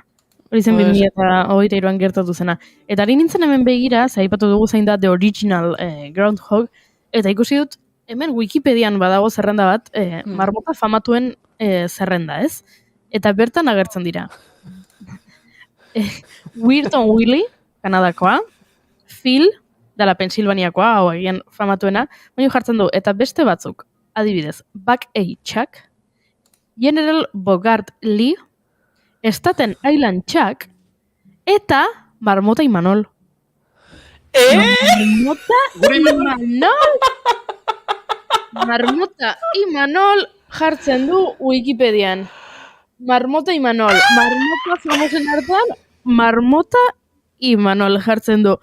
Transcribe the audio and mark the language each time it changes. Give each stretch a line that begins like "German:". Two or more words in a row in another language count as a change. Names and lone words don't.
Basque: Hori zen 2023an gertatu zena. Eta ari nintzen hemen begira, zaipatu dugu zein da The Original Groundhog, eta ikusi dut, hemen Wikipedian badago zerrenda bat, marmota famatuen zerrenda, ez? Eta bertan agertzen dira. Weirton Willy, Kanadakoa, Phil, dela Pensilvaniakoa, hau egian famatuena, baina jartzen du, eta beste batzuk, adibidez, Buck A. Chuck, General Bogart Lee, Staten Island Chuck, eta Marmota Imanol. Marmota Imanol! Marmota Imanol jartzen du Wikipedian. Marmota Imanol. Marmota famosen hartan, Marmota Imanol jartzen du.